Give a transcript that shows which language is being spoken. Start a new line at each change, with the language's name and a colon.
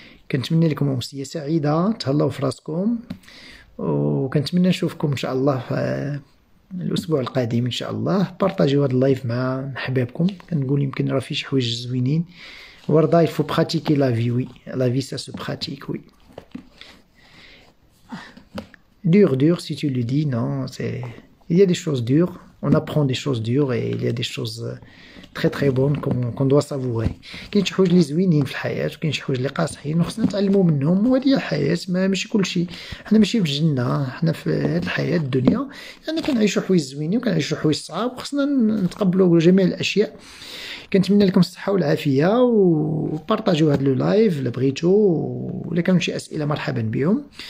Arabic: كنتمنى لكم أمسية سعيدة، تهلاو في راسكم، وكنتمنى نشوفكم إن شاء الله الأسبوع القادم إن شاء الله. بارطاجيو هاد اللايف مع حبابكم. كنقول يمكن راه فيه شي حوايج زوينين.
French: وردا il faut pratiquer la vie, oui. La vie ça se pratique, oui. Dur, si tu le dis, non, c'est... Il y a des choses dures, on apprend des choses dures et il y a des choses très très bonnes qu'on doit savourer.
Arabic: كاين شي حوايج اللي زوينين في الحياة وكاين شي حوايج اللي قاصحين وخصنا نتعلموا منهم، وهذه هي الحياة. ماشي كلشي، حنا ماشي في الجنة، حنا في هذه الحياة الدنيا يعني كنعيشوا حوايج زوينين وكنعيشوا حوايج صعاب، وخصنا نتقبلوا جميع الأشياء كنتمنى لكم الصحه والعافيه، وبارطاجيو هذا لو لايف الا بغيتو، ولا كانوا شي اسئله مرحبا بهم.